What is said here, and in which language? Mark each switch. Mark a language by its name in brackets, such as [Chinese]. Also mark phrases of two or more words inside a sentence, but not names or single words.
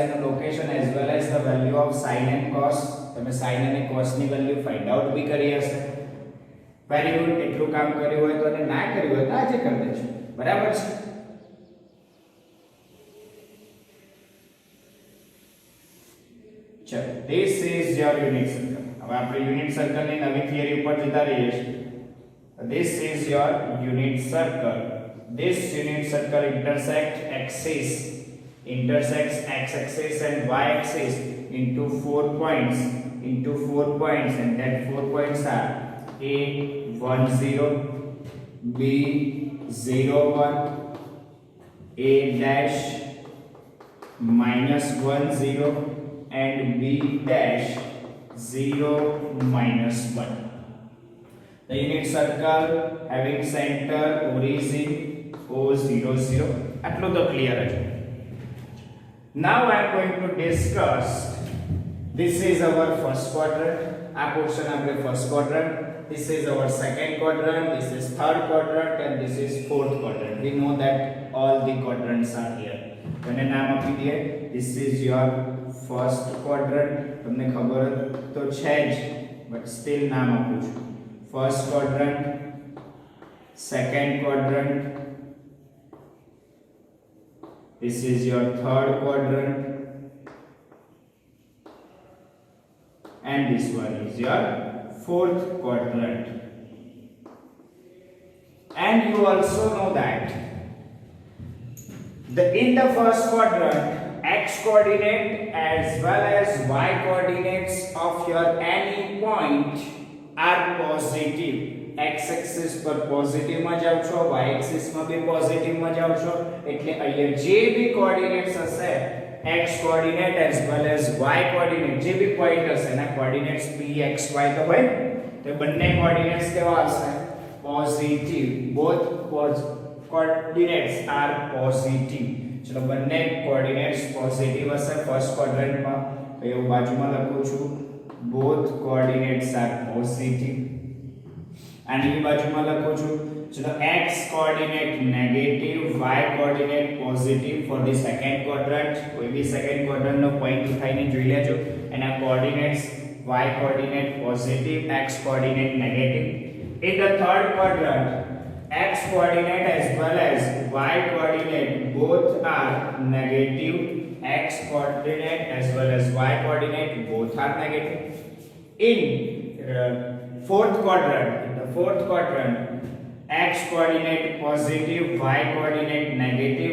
[Gujarati] એનું [English] location as well as the value of sin and cos. [Gujarati] તમે sin અને cos ની વેલ્યુ [English] find out [Gujarati] બી કરી હશે. [English] very good. [Gujarati] એટલું કામ કર્યું હોય તો અને ના કર્યું હોય તો આજે કરી દેજો. બરાબર છે? ચલો, [English] this is your unit circle. [Gujarati] હવે આપણે યુનિટ સર્કલની નવી થિયરી ઉપર જતા રહીએ છીએ. [English] This is your unit circle. This unit circle intersects x axis and y axis into 4 points and that 4 points are a 1 0, b 0 1, a dash minus 1 0 and b dash 0 minus 1. The unit circle having center origin O0 0. [Gujarati] આટલું તો ક્લિયર છે. [English] Now I am going to discuss This is our first quadrant. [Gujarati] આ પોર્શન આપણે [English] first quadrant. This is our second quadrant. This is third quadrant, and this is fourth quadrant. We know that all the quadrants are here. [Gujarati] અને નામ આપી દઈએ. [English] This is your first quadrant. [Gujarati] તમને ખબર તો છે જ, [English] but still [Gujarati] નામ આપું છું. [English] First quadrant, second quadrant. This is your third quadrant. And this one is your fourth quadrant. And you also know that in the first quadrant, x coordinate as well as y coordinates of your any point are positive. x axis [Gujarati] પર પોઝિટિવ માં જાવ છો, [English] y axis [Gujarati] માં બી પોઝિટિવ માં જાવ છો, એટલે અહીંયા જે બી કોઓર્ડિનેટ્સ હશે, [English] x coordinate as well as y coordinate, [Gujarati] જે બી પોઈન્ટ હશે એના કોઓર્ડિનેટ્સ p x y તો હોય, તો બંને કોઓર્ડિનેટ્સ કેવા હશે? પોઝિટિવ. [English] both coordinates are positive. [Gujarati] ચલો બંને કોઓર્ડિનેટ્સ પોઝિટિવ હશે ફર્સ્ટ ક્વાડ્રન્ટમાં, તો એવું બાજુમાં લખું છું, [English] both coordinates are positive. [Gujarati] અને એ બાજુમાં લખું છું, ચલો [English] x coordinate negative, y coordinate positive for the second quadrant. [Gujarati] કોઈ બી [English] second quadrant [Gujarati] નો પોઈન્ટ ઉઠાઈને જોઈ લેજો, એના કોઓર્ડિનેટ્સ [English] y coordinate positive, x coordinate negative. In the third quadrant, x coordinate as well as y coordinate both are negative. X coordinate as well as y coordinate both are negative. In fourth quadrant, fourth quadrant, x coordinate positive, y coordinate negative.